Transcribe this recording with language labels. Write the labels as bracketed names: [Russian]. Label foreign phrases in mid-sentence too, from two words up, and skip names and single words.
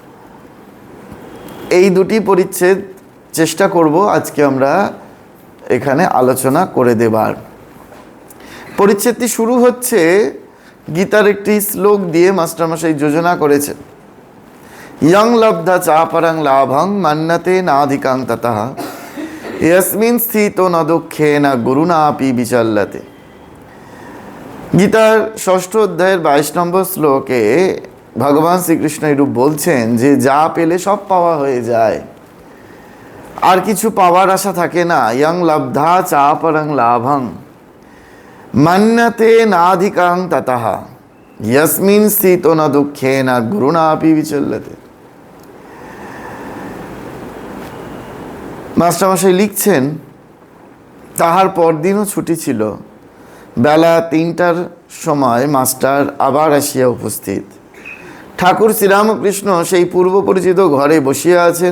[Bangla] এই দুটি পরিচ্ছেদ চেষ্টা করব আজকে আমরা এখানে আলোচনা করে দেবার। পরিচ্ছেদটি শুরু হচ্ছে গীতার একটি শ্লোক দিয়ে। মাস্টারমশাই যোজনা করেছেন, [Sanskrit] ইয়ং লব্ধা চাপরং লাভং মান্যতে নাধিকাং ততঃ ইয়স্মিন স্থিতো ন দুঃখেন গুরুণাপি বিচল্যতে। [Bangla] গীতার 6ষ্ঠ অধ্যায়ের 22 নম্বর শ্লোকে ভগবান শ্রীকৃষ্ণ এরূপ বলছেন যে যা পেলে সব পাওয়া হয়ে যায়, আর কিছু পাওয়ার আশা থাকে না। [Sanskrit] ইয়ং লব্ধা চাপরং লাভং মান্যতে নাধিকাং ততঃ ইয়স্মিন স্থিতো ন দুঃখেন গুরুণাপি বিচল্যতে। [Bangla] মাস্টারমশাই লিখছেন, তাহার পরদিনও ছুটি ছিল। বেলা 3টার সময় মাস্টার আবার আসিয়া উপস্থিত। ঠাকুর শ্রীরামকৃষ্ণ সেই পূর্ব পরিচিত ঘরে বসিয়া আছেন।